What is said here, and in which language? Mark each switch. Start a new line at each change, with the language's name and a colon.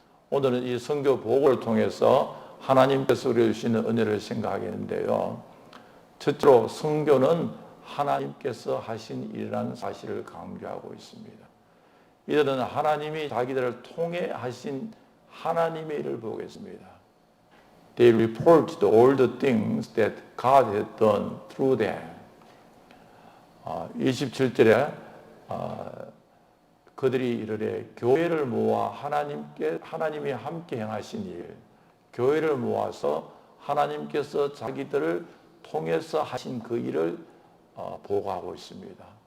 Korean: 오늘은 이 선교 보고를 통해서 하나님께서 우리에게 주시는 은혜를 생각하겠는데요. 첫째로 선교는 하나님께서 하신 일이라는 사실을 강조하고 있습니다. 이들은 하나님이 자기들을 통해 하신 하나님의 일을 보고 있습니다.
English: They reported all the things that God had done through them.
Korean: 27절에 그들이 이르되 교회를 모아 하나님이 함께 행하신 일, 교회를 모아서 하나님께서 자기들을 통해서 하신 그 일을 보고하고 있습니다.